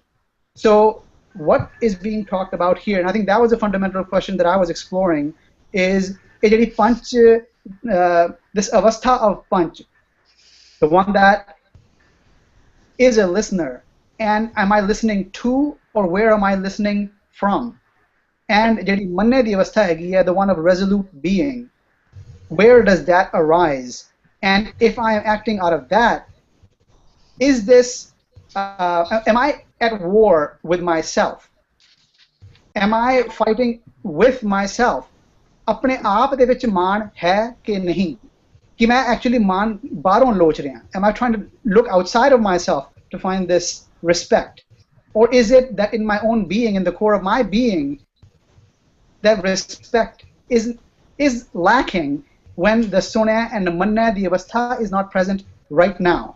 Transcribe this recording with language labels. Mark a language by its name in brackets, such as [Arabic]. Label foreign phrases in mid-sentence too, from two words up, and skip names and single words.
[English] So what is being talked about here, and I think that was a fundamental question that I was exploring, is Panch, this avastha of Panch, the one that is a listener, and am I listening to, or where am I listening from? [Punjabi] And manne di avastha hai, [English] the one of resolute being, where does that arise? And if I am acting out of that, is this, am I at war with myself? Am I fighting with myself? [Punjabi] ਅਪਣੇ ਆਪ ਦੇ ਵਿਚ ਮਾਨ ਹੈ ਕਿ ਨਹੀਂ? ਕਿ ਮੈਂ actually ਮਾਨ ਬਾਹਰੋਂ ਲੋਚ ਰਿਹਾ? [English] Am I trying to look outside of myself to find this respect? Or is it that in my own being, in the core of my being, that respect is lacking when the Sunna and the Manna, the Avastha, is not present right now?